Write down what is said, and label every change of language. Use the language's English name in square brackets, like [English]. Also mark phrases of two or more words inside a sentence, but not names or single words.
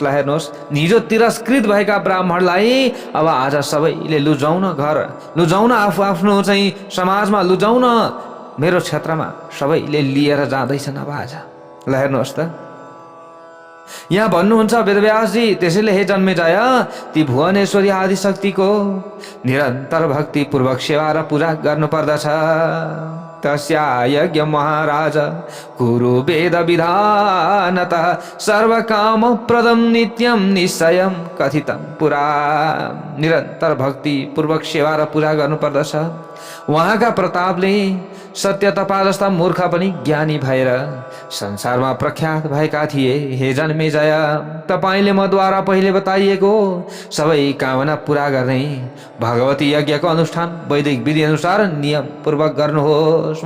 [Nepali] ल हेर्नुहोस्, हिजो तिरस्कृत भएका ब्राह्मणलाई अब आज सबैले लुजाउन, घर लुजाउन, आफ्नो चाहिँ समाजमा लुजाउन, मेरो क्षेत्रमा सबैले लिएर जाँदैछन् अब आज। ल हेर्नुहोस् त, यहाँ भन्नुहुन्छ वेदव्यासजी, त्यसैले हे जन्मेजय, ती भुवनेश्वरी आदिशक्तिको निरन्तर भक्ति पूर्वक सेवा र पूजा गर्नुपर्दछ। [Sanskrit] तस्या यज्ञ महाराज कुरु वेद विधानतः सर्वकाम प्रदम नित्यम निश्चयम कथितम पुरा। [Nepali] निरन्तर भक्ति पूर्वक सेवा र पूजा गर्नुपर्दछ। उहाँका प्रतापले सत्य तपा जस्ता मूर्ख पनि ज्ञानी भएर संसारमा प्रख्यात भएका थिए। हे जन्मेजय, तपाईँले मद्वारा पहिले बताइएको सबै कामना पूरा गर्ने भगवती यज्ञको अनुष्ठान वैदिक विधि अनुसार नियम पूर्वक गर्नुहोस्।